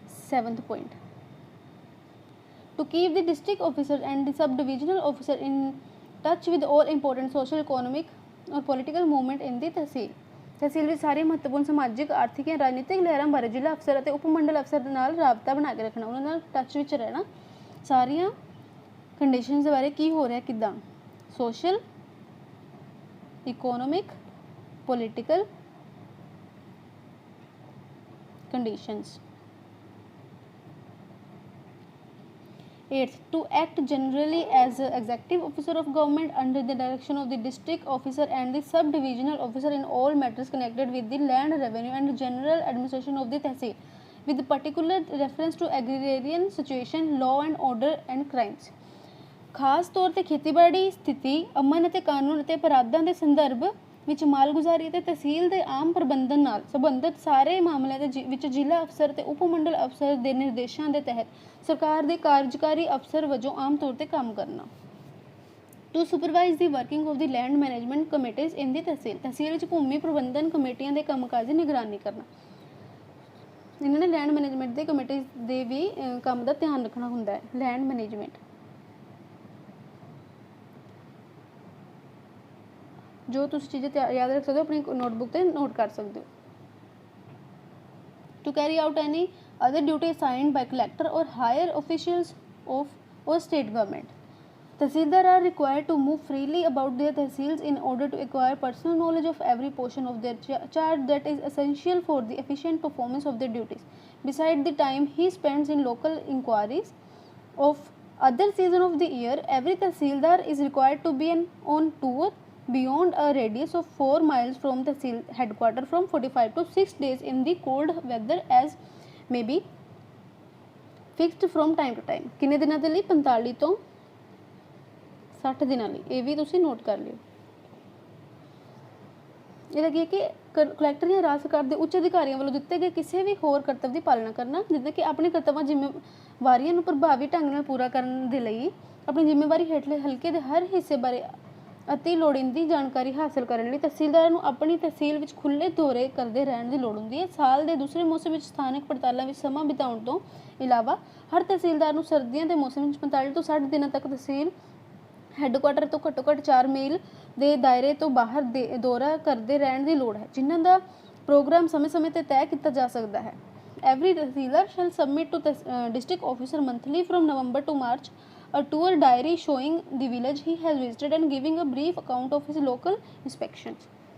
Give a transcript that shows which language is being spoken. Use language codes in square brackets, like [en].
[en] 7th point to keep the district officer and the sub-divisional officer in touch with all important social economic or political movement in the [pa] ਤਹਿਸੀਲ ਵਿੱਚ ਸਾਰੀਆਂ ਮਹੱਤਵਪੂਰਨ ਸਮਾਜਿਕ ਆਰਥਿਕ ਜਾਂ ਰਾਜਨੀਤਿਕ ਲਹਿਰਾਂ ਬਾਰੇ ਜ਼ਿਲ੍ਹਾ ਅਫਸਰ ਅਤੇ ਉਪ ਮੰਡਲ ਅਫਸਰ ਦੇ ਨਾਲ ਰਾਬਤਾ ਬਣਾ ਕੇ ਰੱਖਣਾ ਉਹਨਾਂ ਨਾਲ ਟੱਚ ਵਿੱਚ ਰਹਿਣਾ ਸਾਰੀਆਂ ਕੰਡੀਸ਼ਨਸ ਦੇ ਬਾਰੇ ਕੀ ਹੋ ਰਿਹਾ ਕਿੱਦਾਂ [en] Social economic political conditions। 8th to act generally as an executive officer of government under the direction of the district officer and the sub-divisional officer in all matters connected with the land revenue and general administration of the tehsil with particular reference to agrarian situation law and order and crimes। [pa] ਖਾਸ ਤੌਰ ਤੇ ਖੇਤੀਬਾੜੀ ਸਥਿਤੀ ਅਮਨ ਅਤੇ ਕਾਨੂੰਨ ਅਤੇ ਅਪਰਾਧਾਂ ਦੇ ਸੰਦਰਭ ਵਿੱਚ ਮਾਲਗੁਜ਼ਾਰੀ ਅਤੇ ਤਹਿਸੀਲ ਦੇ ਆਮ ਪ੍ਰਬੰਧਨ ਨਾਲ ਸੰਬੰਧਿਤ ਸਾਰੇ ਮਾਮਲਿਆਂ ਦੇ ਵਿੱਚ ਜ਼ਿਲ੍ਹਾ ਅਫਸਰ ਅਤੇ ਉਪ ਮੰਡਲ ਅਫਸਰ ਦੇ ਨਿਰਦੇਸ਼ਾਂ ਦੇ ਤਹਿਤ ਸਰਕਾਰ ਦੇ ਕਾਰਜਕਾਰੀ ਅਫਸਰ ਵਜੋਂ ਆਮ ਤੌਰ ਤੇ ਕੰਮ ਕਰਨਾ। [en] to supervise the working of the land management committees in the tehsil [pa] ਵਿੱਚ ਭੂਮੀ ਪ੍ਰਬੰਧਨ ਕਮੇਟੀਆਂ ਦੇ ਕੰਮਕਾਜ ਦੀ ਨਿਗਰਾਨੀ ਕਰਨਾ। ਇਹਨਾਂ ਨੇ ਲੈਂਡ ਮੈਨੇਜਮੈਂਟ ਦੇ ਕਮੇਟੀ ਦੇ ਵੀ ਕੰਮ ਦਾ ਧਿਆਨ ਰੱਖਣਾ ਹੁੰਦਾ ਹੈ। ਲੈਂਡ ਮੈਨੇਜਮੈਂਟ ਜੋ ਤੁਸੀਂ ਚੀਜ਼ਾਂ ਯਾਦ ਰੱਖ ਸਕਦੇ ਹੋ ਆਪਣੀ ਨੋਟਬੁੱਕ ਤੇ ਨੋਟ ਕਰ ਸਕਦੇ ਹੋ। [en] to carry out any other duty assigned by collector or higher officials of or state government [pa] tehsildar [en] are required to move freely about their tehsils in order to acquire personal knowledge of every portion of their charge that is essential for the efficient performance of their duties beside the time he spends in local inquiries of other season of the year। every tehsildar is required to be on tour beyond a radius of 4 miles from the tehsil headquarter from 45 to 6 days in the cold weather as may be fixed from time to time। [pa] ਕਿੰਨੇ ਦਿਨਾਂ ਦੇ ਲਈ 45 ਤੋਂ 60 ਦਿਨਾਂ ਲਈ ਇਹ ਵੀ ਤੁਸੀਂ note ਕਰ ਲਿਓ। ਇਹਦਾ ਕੀ ਹੈ ਕਿ ਕਲੈਕਟਰ ਜਾਂ ਰਾਜ ਸਰਕਾਰ ਦੇ ਉੱਚ ਅਧਿਕਾਰੀਆਂ ਵੱਲੋਂ ਦਿੱਤੇ ਗਏ ਕਿਸੇ ਵੀ ਹੋਰ ਕਰਤੱਵ ਦੀ ਪਾਲਣਾ ਕਰਨਾ ਜਿੱਦਾਂ ਕਿ ਆਪਣੇ ਕਰਤੱਵਾਂ ਜ਼ਿੰਮੇਵਾਰੀਆਂ ਨੂੰ ਪ੍ਰਭਾਵੀ ਢੰਗ ਨਾਲ ਪੂਰਾ ਕਰਨ ਦੇ ਲਈ ਆਪਣੀ ਜ਼ਿੰਮੇਵਾਰੀ ਹੇਠਲੇ ਹਲਕੇ ਦੇ ਹਰ ਹਿੱਸੇ ਬਾਰੇ ਅਤੀ ਲੋੜੀਂਦੀ ਜਾਣਕਾਰੀ ਹਾਸਲ ਕਰਨ ਲਈ ਤਹਿਸੀਲਦਾਰ ਨੂੰ ਆਪਣੀ ਤਹਿਸੀਲ ਵਿੱਚ ਖੁੱਲ੍ਹੇ ਦੌਰੇ ਕਰਦੇ ਰਹਿਣ ਦੀ ਲੋੜ ਹੁੰਦੀ ਹੈ। ਸਾਲ ਦੇ ਦੂਸਰੇ ਮੌਸਮ ਵਿੱਚ ਸਥਾਨਕ ਪੜਤਾਲਾਂ ਵਿੱਚ ਸਮਾਂ ਬਿਤਾਉਣ ਤੋਂ ਇਲਾਵਾ ਹਰ ਤਹਿਸੀਲਦਾਰ ਨੂੰ ਸਰਦੀਆਂ ਦੇ ਮੌਸਮ ਵਿੱਚ 45 ਤੋਂ 60 ਦਿਨਾਂ ਤੱਕ ਤਹਿਸੀਲ ਹੈੱਡਕੁਆਟਰ ਤੋਂ ਘੱਟੋ ਘੱਟ 4 ਮੀਲ ਦੇ ਦਾਇਰੇ ਤੋਂ ਬਾਹਰ ਦੌਰਾ ਕਰਦੇ ਰਹਿਣ ਦੀ ਲੋੜ ਹੈ ਜਿਨ੍ਹਾਂ ਦਾ ਪ੍ਰੋਗਰਾਮ ਸਮੇਂ-ਸਮੇਂ ਤੇ ਤੈਅ ਕੀਤਾ ਜਾ ਸਕਦਾ ਹੈ। [en] Every tehsildar shall submit to district officer monthly from November to March a tour diary showing the village he has visited and giving a brief account of his local inspections।